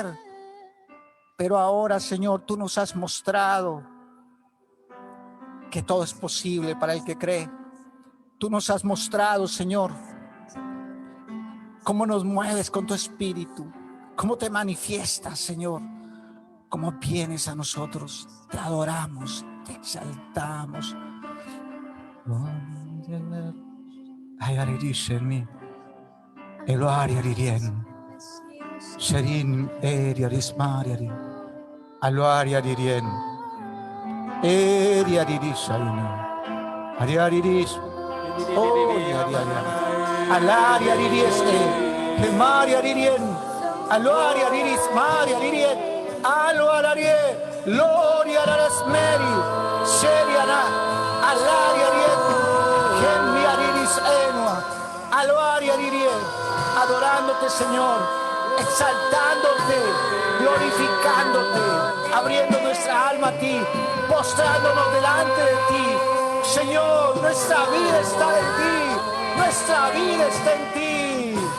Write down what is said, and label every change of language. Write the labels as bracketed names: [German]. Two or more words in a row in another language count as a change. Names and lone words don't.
[Spanish] Pero ahora, Señor, tú nos has mostrado que todo es posible para el que cree. Tú nos has mostrado, Señor, cómo nos mueves con tu Espíritu, cómo te manifiestas, Señor. cómo vienes a nosotros, te adoramos, te exaltamos. Sherin eriaris mariari, aluaria dirien, eriarishaina, ariariris, oh ariaria, alaria dirieste, maria dirien, aluaria diris maria dirien, aluarie, gloria las meri, seriana, alaria dirien, gemia diris enua, aluaria dirien, adorándote, Señor, exaltándote, glorificándote, abriendo nuestra alma a ti, postrándonos delante de ti. Señor, nuestra vida está en ti, nuestra vida está en ti.